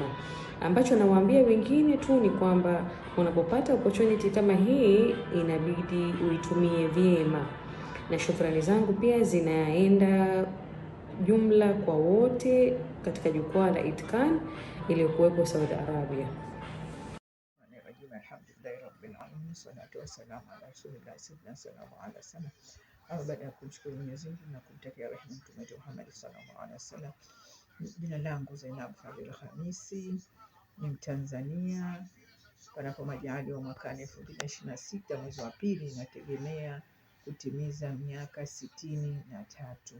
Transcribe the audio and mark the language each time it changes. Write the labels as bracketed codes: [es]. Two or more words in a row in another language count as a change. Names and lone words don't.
[sw] Ambacho nawaambia wengine tu ni kwamba unapopata opportunity kama hii inabidi uitumie vyema. Na shukrani zangu pia zinaenda jumla kwa wote katika jukwaa la Itqan iliyokuwepo Saudi Arabia. [ar] بسم الله الحمد لله رب العالمين الصلاة والسلام على رسول الله سيدنا صلى الله عليه وسلم. [sw] Ama baada ya kumshukuru Mwenyezi Mungu na kumtakia rehema Mtume Muhammad [ar] صلى الله عليه وسلم. [sw] Jina langu Zainab Fadhil Khamisi, ni Mtanzania. Panapo majaliwa mwakani 2026 mwezi wa pili nategemea kutimiza miaka 63.